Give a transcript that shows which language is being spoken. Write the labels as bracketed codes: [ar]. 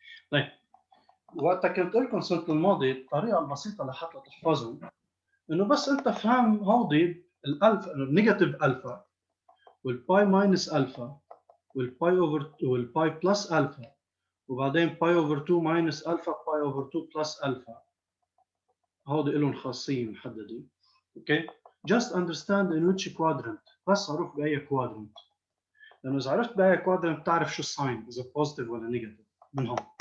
[ar] طيب وقتها كنت لكم السنة الماضية الطريقة البسيطة لحتى تحفظوا إنه بس أنت فهم هودي الألفا إنه النيجاتيف ألفا والباي ماينس ألفا والباي أوفر والباي بلس ألفا وبعدين باي أوفر 2 ماينس ألفا باي أوفر 2 بلس ألفا. هودي لهم خاصية محددة. [en] Okay just understand in which quadrant. [ar] بس عرف بأي quadrant. لأنه إذا عرفت بأي quadrant بتعرف شو الساين إذا بوزيتيف ولا نيجاتيف من هون.